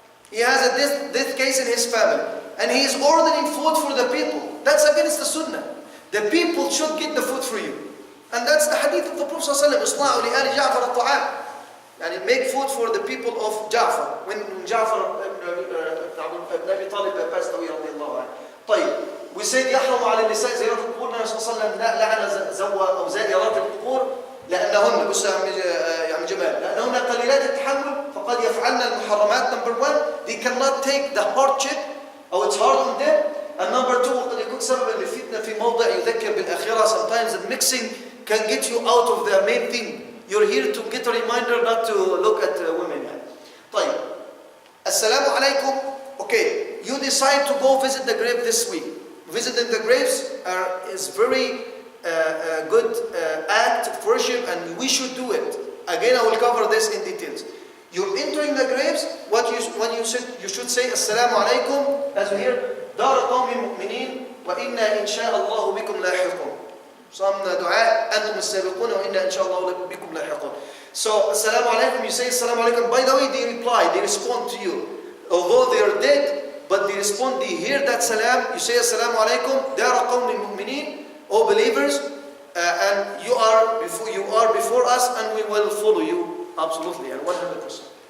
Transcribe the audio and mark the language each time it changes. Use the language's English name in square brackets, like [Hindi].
[English] He has a death case in his family. And he is ordering food for the people. That's against the sunnah. The people should get the food for you. And that's the hadith of the Prophet ﷺ, [Arabic] اصنعوا لآل جعفر الطعام. [English] And make food for the people of Ja'far. When Ja'far ibn Abi Talib passed away [Arabic] رضي الله عنه. طيب, we said يحرم على النساء زيارة القبور. النبي صلى الله عليه وسلم لعن أو زائرات القبور لأنهن بص يا عم جمال لأنهن قليلات التحمل فقد يفعلن المحرمات. [English] Number one, they cannot take the hardship أو it's hard on them. And number two, [Arabic] وقد يكون سببا للفتنة في موضع يذكر بالآخرة. [English] Sometimes the mixing can get you out of the main thing. You're here to get a reminder not to look at women. طيب, Assalamu alaikum. Okay, you decide to go visit the grave this week. Visiting the graves is very good act of worship, and we should do it. Again, I will cover this in details. You're entering the graves. When you should say Assalamu alaikum, as we hear, [Arabic] دار قوم مؤمنين وإنا إن شاء الله بكم لاحقون. [English] Some dua, [Arabic] أنتم السابقون وإنا إن شاء الله بكم لاحقون. [English] So Assalamu alaikum, you say Assalamu alaikum. By the way, they reply, they respond to you. Although they are dead, but they respond, they hear that salam. You say Assalamu alaikum, [Arabic] دار قوم مؤمنين, [English] O believers, and you are before us, and we will follow you absolutely and 100%.